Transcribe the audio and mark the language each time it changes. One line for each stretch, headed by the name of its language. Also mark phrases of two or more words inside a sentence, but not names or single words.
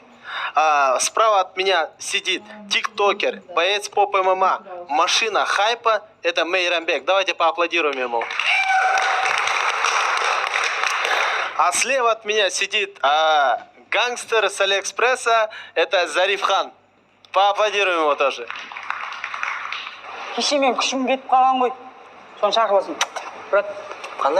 Russian: Справа от меня сидит тиктокер, боец поп ММА, машина хайпа, это Мейрамбек. Давайте поаплодируем ему. А слева от меня сидит гангстер с Алиэкспресса, это Зарифхан. Поаплодируем его тоже.
Kazakh: кеше мен күшім кетіп қалған ғой. Соны шақырып алсын. Брат, Қандай